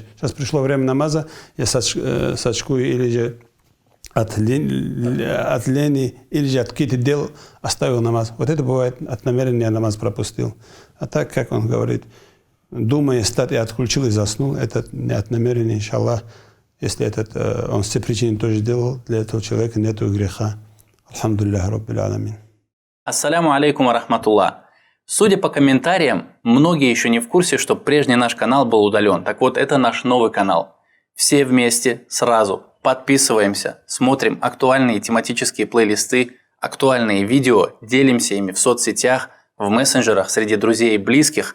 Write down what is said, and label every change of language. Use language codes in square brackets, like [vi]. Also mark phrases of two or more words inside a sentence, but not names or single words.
[ru] Сейчас пришло время намаза, я сочкую или же от лени, или же от каких-то дел оставил намаз. Вот это бывает, от намерения намаз пропустил. А так, как он говорит, думая стать и отключил и заснул, это не от намерения, иншаллах. Если он с этой причиной тоже делал, для этого человека нет греха. [ar] الحمد لله رب العالمين. السلام عليكم رحمة الله. [ru] Судя по комментариям, многие еще не в курсе, что прежний наш канал был удален. Так вот, это наш новый канал. Все вместе, сразу, подписываемся, смотрим актуальные тематические плейлисты, актуальные видео, делимся ими в соцсетях, в мессенджерах, среди друзей и близких.